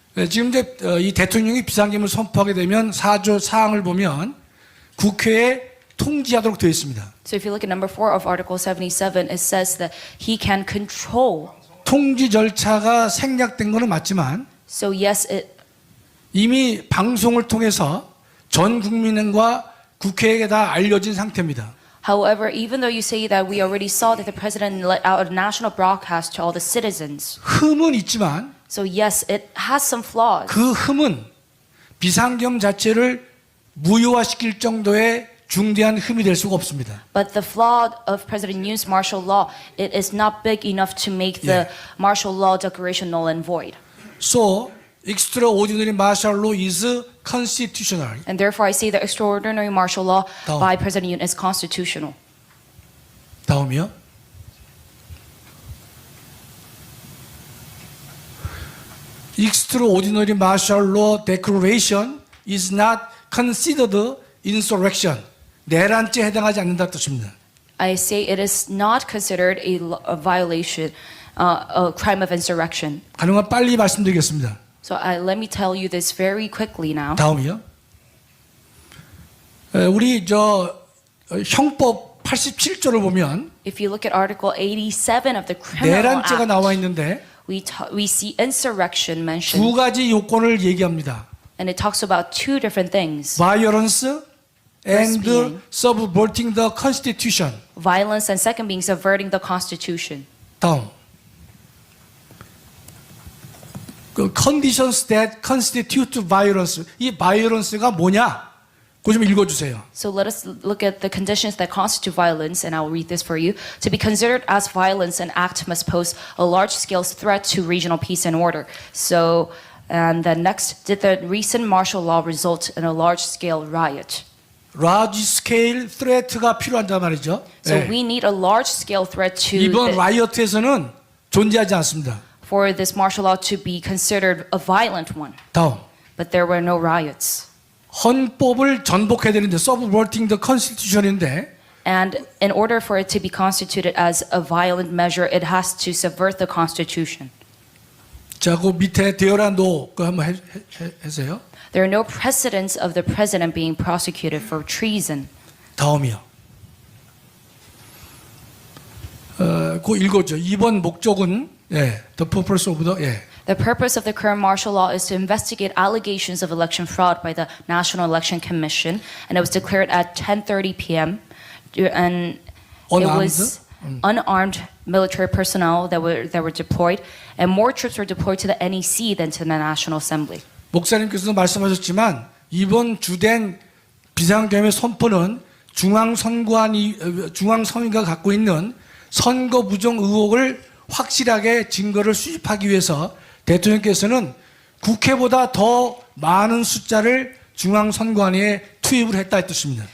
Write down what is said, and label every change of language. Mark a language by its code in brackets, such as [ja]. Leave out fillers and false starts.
[ko] 지금 이제 이 대통령이 비상계엄을 선포하게 되면 4조 사항을 보면 국회에 통지하도록 되어 있습니다. [en] So if you look at number 4 of Article 77, it says that he can control. [ko] 통지 절차가 생략된 거는 맞지만 [en] So yes, [ko] 이미 방송을 통해서 전 국민과 국회에게 다 알려진 상태입니다. [en] however, even though you say that we already saw that the president let out a national broadcast to all the citizens, [ko] 흠은 있지만 [en] so yes, it has some flaws. [ko] 그 흠은 비상계엄 자체를 무효화시킬 정도의 중대한 흠이 될 수가 없습니다. [en] But the flaw of President Yoon's martial law, it is not big enough to make the martial law declaration null and void. So extraordinary martial law is constitutional. And therefore, I say the extraordinary martial law [ko] 다음. [en] by President Yoon is constitutional. [ko] 다음이요. [en] Extraordinary martial law declaration is not considered insurrection. [ko] 내란죄에 해당하지 않는다 뜻입니다. [en] I say it is not considered a violation, a crime of insurrection. [ko] 가능한 빨리 말씀드리겠습니다. [en] So let me tell you this very quickly now. [ko] 다음이요. 우리 형법 87조를 보면 [en] If you look at Article 87 of the Criminal [ko] 내란죄가 [en] Act, [ko] 나와 있는데 [en] we see insurrection [ko] 두 [en] mentioned, [ko] 가지 요건을 얘기합니다. [en] and it talks about two different things: Violence and being- subverting the constitution. violence, and second being subverting the Constitution. [ko] 다음. [en] 그 conditions that constitute violence. [ko] 이 violence가 뭐냐? 그거 좀 읽어주세요. [en] So let us look at the conditions that constitute violence, and I will read this for you. To be considered as violence, an act must pose a large-scale threat to regional peace and order. So, and then next, did the recent martial law result in a large-scale riot? [ko] large scale threat 가 필요하단 말이죠. [en] So [ko] 예. [en] we need a large-scale threat to [ko] 이번 riot에서는 존재하지 않습니다. [en] for this martial law to be considered a violent one. [ko] 다음. [en] But there were no riots. [ko] 헌법을 전복해야 되는데 subverting the constitution 인데 [en] And in order for it to be constituted as a violent measure, it has to subvert the Constitution. [ko] 자, 그 밑에 대열한 노 그거 한번 해주세요. [en] There are no precedents of the president being prosecuted for treason. [ko] 다음이요. 그거 읽어줘. [en] 이번 목적은 the purpose of the The purpose of the current martial law is to investigate allegations of election fraud by the National Election Commission, and it was declared at 10:30 p.m. And it was unarmed military personnel that were deployed, and more troops were deployed to the NEC than to the National Assembly. [ko] 목사님께서도 말씀하셨지만 이번 주된 비상계엄의 선포는 중앙선관위가 갖고 있는 선거 부정 의혹을 확실하게 증거를 수집하기 위해서 대통령께서는 국회보다 더 많은 숫자를 중앙선관위에 투입을 했다 이 뜻입니다.